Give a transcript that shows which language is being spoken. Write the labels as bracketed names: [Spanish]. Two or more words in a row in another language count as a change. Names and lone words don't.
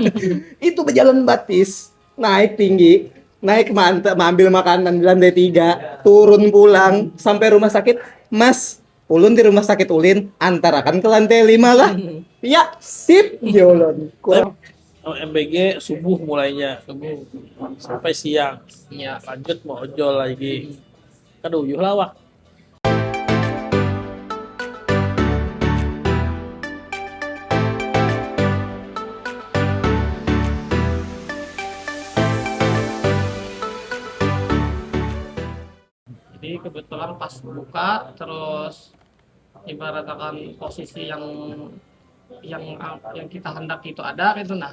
[Banjar] Itu berjalan batis, naik tinggi, naik mantar, ambil makanan di lantai 3, turun pulang sampai rumah sakit. Mas, ulun di rumah sakit Ulin, antarakan ke lantai 5 lah. Ya, sip, jolon. Kurang [Indonesian] MBG subuh mulainya, subuh sampai siang. Iya. Lanjut mau ojol lagi. Aduh, [Banjar] yuh lawak. [Indonesian] Jadi kebetulan pas buka terus ibaratkan posisi yang kita hendak itu ada gitu nah.